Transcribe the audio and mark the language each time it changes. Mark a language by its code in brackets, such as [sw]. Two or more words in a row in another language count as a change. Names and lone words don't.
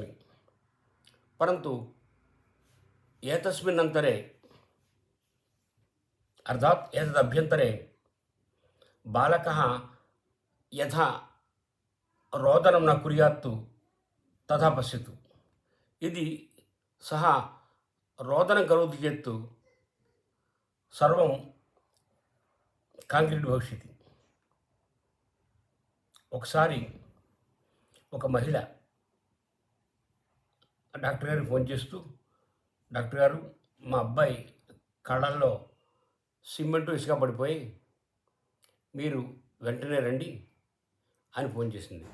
[sa] परन्तु एतस्मिन् अन्तरे अर्थात् एतदभ्यन्तरे बालकः यथा रोदनं न कुर्यात् तथा पश्यतु। यदि सः रोदनं करोति चेत् सर्वं కాంక్రీట్ భవిష్యత్తు. [te] ఒకసారి ఒక మహిళ డాక్టర్ గారికి ఫోన్ చేస్తూ, డాక్టర్ గారు, మా అబ్బాయి కళ్ళల్లో సిమెంటు ఇసుక పడిపోయి మీరు వెంటనే రండి అని ఫోన్ చేసింది.